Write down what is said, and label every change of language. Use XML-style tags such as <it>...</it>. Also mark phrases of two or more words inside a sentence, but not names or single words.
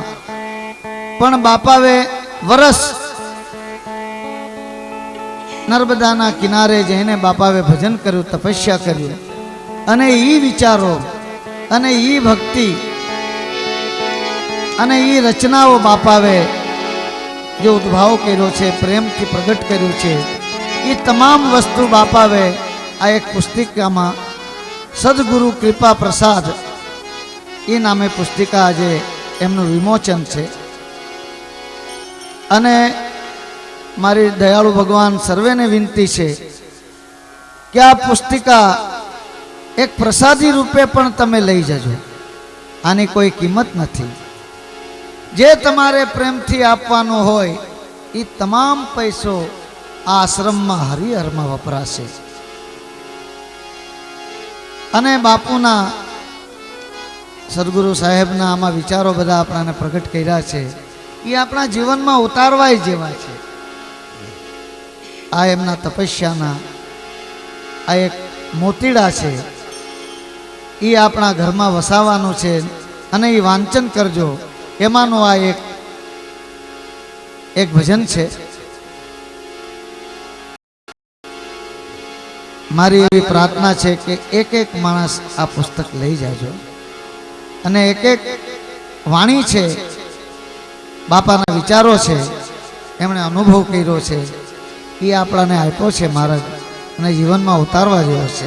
<gu>પણ બાપાએ વરસ નર્મદાના કિનારે જઈને બાપાએ ભજન કર્યું તપસ્યા કર્યું અને ઈ વિચારો અને ઈ ભક્તિ અને ઈ રચનાઓ બાપાએ જો ઉદ્ભાવ કર્યો છે પ્રેમ થી પ્રગટ કર્યું છે યે તમામ વસ્તુ બાપાવે આ એક પુસ્તિકા મેં સદ્ગુરુ કૃપા પ્રસાદ યે નામે પુસ્તિકા આજ એમનુ વિમોચન છે। અને મારી દયાળુ ભગવાન સર્વે ને વિનતી હૈ કિ આ પુસ્તિકા એક પ્રસાદી રૂપે પણ તમે લઈ જજો। આની કોઈ કીમત નહીં। જે તમારે પ્રેમ થી આપવાનો હોય ઈ તમામ પૈસો આશ્રમ મેં હરિહર મેં વપરાશે। અને બાપૂના સદ્ગુરુ સાહેબના આમા વિચારો બધા આપણાને પ્રગટ કર્યા છે યે આપણા જીવન મેં ઉતારવાય જેવા છે। આ એમના તપસ્યાના આ એક મોતીડા છે યે આપણા ઘર મેં વસાવાનું છે અને યે વાંચન કરજો। એમાનું આ એક ભજન છે। મારી એવી પ્રાર્થના છે કે એક એક માણસ આ પુસ્તક લઈ જાજો અને એક એક વાણી છે, બાપાના વિચારો છે, એમણે અનુભવ કર્યો છે, એ આપણાને આપ્યો છે મહારાજ અને જીવનમાં ઉતારવા જેવો છે.</gu>